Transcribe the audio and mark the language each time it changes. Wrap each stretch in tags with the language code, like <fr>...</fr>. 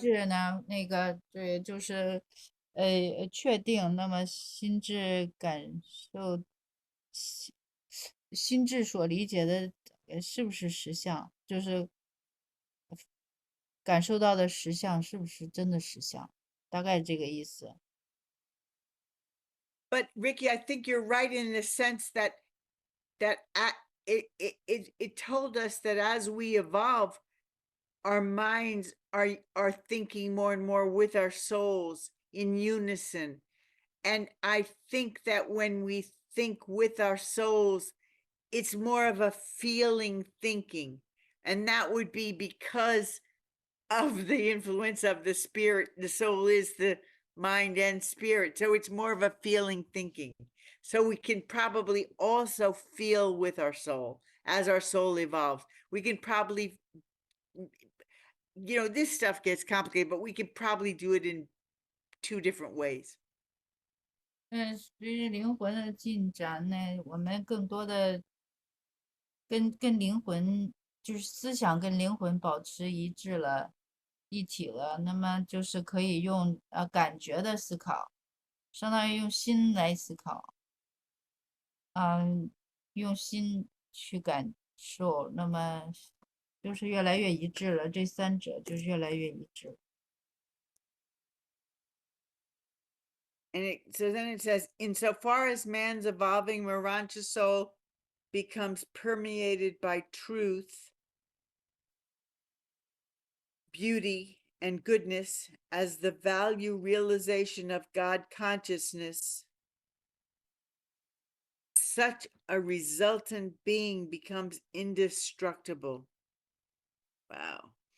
<zh>智呢，那个对，就是确定，那么心智感受，心智所理解的是不是实相，就是感受到的实相是不是真的实相，大概这个意思。</zh> <en>But Ricky, I think you're right in the sense that it told us that as we evolve, our minds are thinking more and more with our souls in unison. And I think that when we think with our souls, it's more of a feeling thinking. And that would be because of the influence of the spirit. The soul is the mind and spirit. So it's more of a feeling thinking. So we can probably also feel with our soul as our soul evolves. We can probably, this stuff gets complicated, but we can probably do it in 2 different ways.</en> <zh>随着灵魂的进展呢，我们更多的跟灵魂，就是思想跟灵魂保持一体了，那么就是可以用感觉的思考，相当于用心来思考，用心去感受，那么就是越来越一致了，这3者就是越来越一致。</zh> <en>And so then it says, insofar as man's evolving Marancha soul becomes permeated by truth, beauty, and goodness as the value realization of God consciousness, such a resultant being becomes indestructible. Wow.</en>